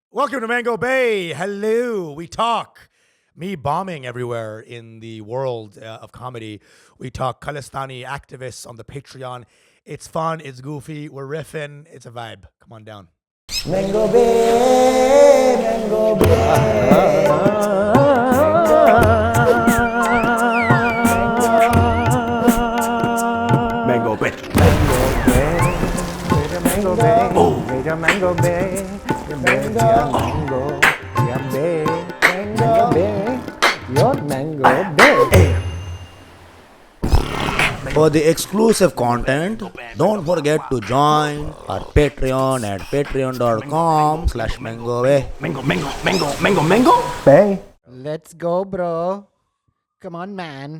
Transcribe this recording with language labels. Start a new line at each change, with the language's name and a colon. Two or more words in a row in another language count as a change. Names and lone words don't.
English: Welcome to Mango Bay. Hello. We talk. Me bombing everywhere in the world of comedy. We talk Khalistani activists on the Patreon. It's fun. It's goofy. We're riffing. It's a vibe. Come on down. Mango Bay, Mango Bay. Mango Bay. Mango Bay, Mango Bay, Mango Bay, Mango Bay, your Mango Bay. For the exclusive content, don't forget to join our Patreon at patreon.com/mangobay. Bay. Let's go, bro. Come on, man.